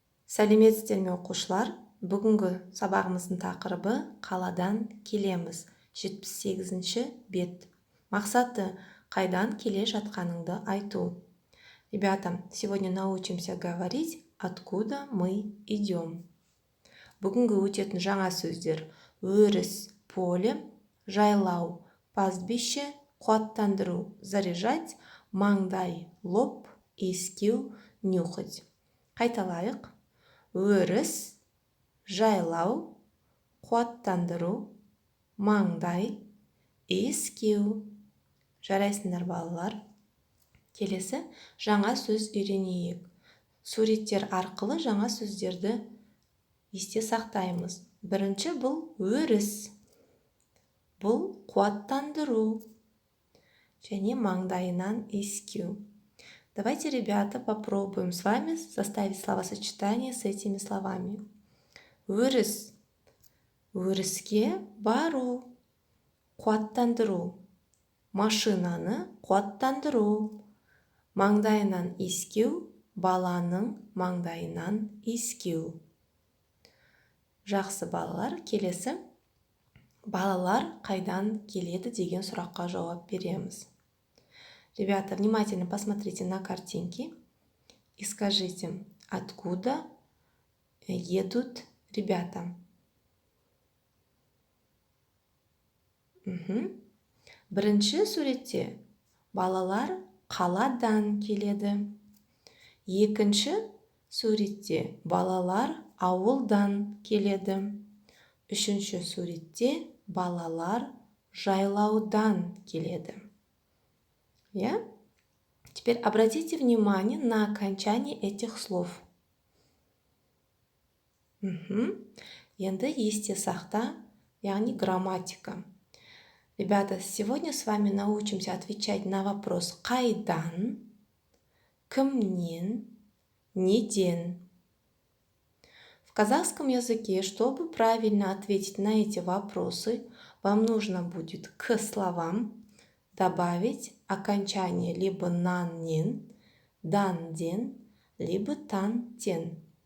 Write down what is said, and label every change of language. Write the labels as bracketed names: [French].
[Kazakh] Сәлеметсіздер ме оқушылар? Бүгінгі сабағымыздың тақырыбы қаладан келеміз. 78-ші бет. Мақсаты қайдан келе жатқаныңды айту. [Russian] Ребята, сегодня научимся говорить, откуда мы идем. [Kazakh] Бүгінгі өтетін жаңа сөздер: өріс, поле, жайлау, пастбище, қуаттандыру, заряжать, маңдай, лоб, иіскеу, нюхать. Қайталайық. Өріс, жайлау, қуаттандыру, маңдай, иіскеу. Жарайсыңдар балалар. Келесі жаңа сөз үйренейік. Суреттер арқылы жаңа сөздерді есте сақтаймыз. Бірінші бұл өріс. Бұл қуаттандыру. Және маңдайынан иіскеу. [Russian] Давайте, ребята, попробуем с вами составить словосочетание с этими словами. [Kazakh] Өріс. Өріске бару. Қуаттандыру. Машинаны қуаттандыру. Маңдайынан иіскеу. Баланың маңдайынан иіскеу. Жақсы балалар, келесі. Балалар қайдан келеді деген сұраққа жауап береміз. [Russian] Ребята, внимательно посмотрите на картинки и скажите, откуда едут ребята. [Kazakh] Бірінші суретте балалар қаладан келеді. Екінші суретте балалар ауылдан келеді. Үшінші суретте балалар жайлаудан келеді. [Russian] Я? Теперь обратите внимание на окончание этих слов. [Kazakh] Енді есте сақта, яғни грамматика. [Russian] Ребята, сегодня с вами научимся отвечать на вопрос «Қайдан?», «Кімнен?», «Неден?». В казахском языке, чтобы правильно ответить на эти вопросы, вам нужно будет к словам добавить окончание либо нан-нен, дан-ден, либо тан-тен.